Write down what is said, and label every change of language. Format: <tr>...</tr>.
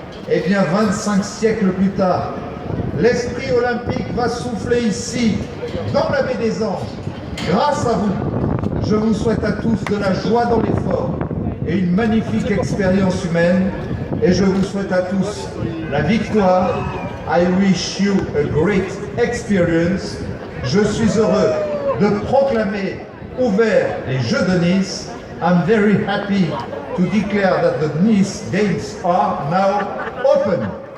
<fr>Et bien 25 siècles plus tard, l'esprit olympique va souffler ici, dans la baie des Anges. Grâce à vous, je vous souhaite à tous de la joie dans l'effort et une magnifique expérience humaine. Et je vous souhaite à tous la victoire.</fr> <en>I wish you a great experience.</en> <fr>Je suis heureux de proclamer ouvert les Jeux de Nice.</fr> <en>I'm very happy to declare that the Nice Games are now open.</en>